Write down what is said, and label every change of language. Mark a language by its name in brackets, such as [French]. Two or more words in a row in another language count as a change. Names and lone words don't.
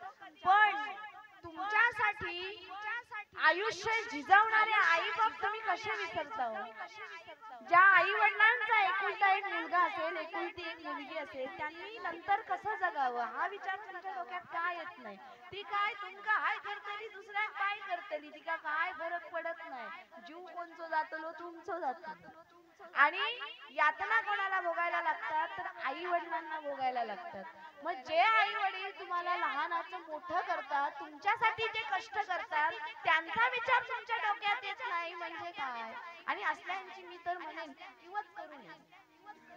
[Marathi] पण तुमच्यासाठी आयुष्य झिजवणारे आई बाप तुम्ही कसे विसरता. ज्या आई वडिलांचा एकुलता एक मुलगा असेल एकुलती एक मुलगी असेल त्यांनी नंतर कसं जगावं हा विचार तुमच्या डोक्यात काय येत नाही. [Konkani] ती काय तुमका हाय करतली दुसऱ्या काय करतली तिका काय फरक पडत नाही. जीव कोणचो जातलो तुमचो जातलो. [Marathi] आणि यातना कोणाला भोगायला लागतात तर आई वडिलांना भोगायला लागतात. मग जे आई वडील तुम्हाला लहानाचं मोठं करतात तुमच्यासाठी जे कष्ट करतात त्यांचा विचार तुमच्या डोक्यात येत नाही म्हणजे काय. आणि असल्यांची मी तर म्हणेन किंवाच करू नये.